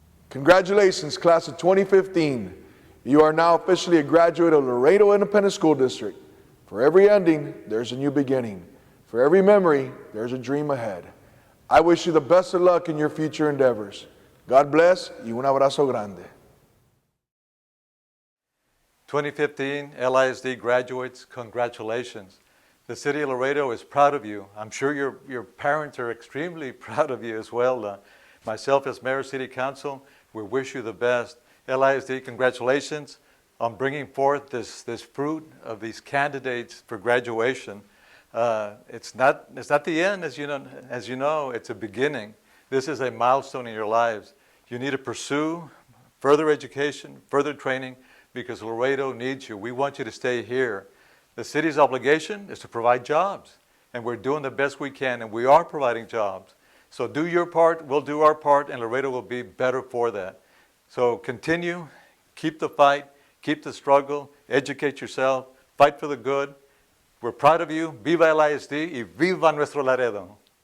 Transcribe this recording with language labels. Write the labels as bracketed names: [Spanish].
[English] Congratulations, class of 2015. You are now officially a graduate of Laredo Independent School District. For every ending, there's a new beginning. For every memory, there's a dream ahead. I wish you the best of luck in your future endeavors. God bless y un abrazo grande. 2015 LISD graduates, congratulations. The City of Laredo is proud of you. I'm sure your parents are extremely proud of you as well. Myself as Mayor of City Council, we wish you the best. LISD, congratulations on bringing forth this fruit of these candidates for graduation. It's not the end, as you know, it's a beginning. This is a milestone in your lives. You need to pursue further education, further training, because Laredo needs you. We want you to stay here. The city's obligation is to provide jobs, and we're doing the best we can, and we are providing jobs. So do your part, we'll do our part, and Laredo will be better for that. So continue, keep the fight, keep the struggle, educate yourself, fight for the good. We're proud of you. [Spanish] Viva LISD y viva nuestro Laredo.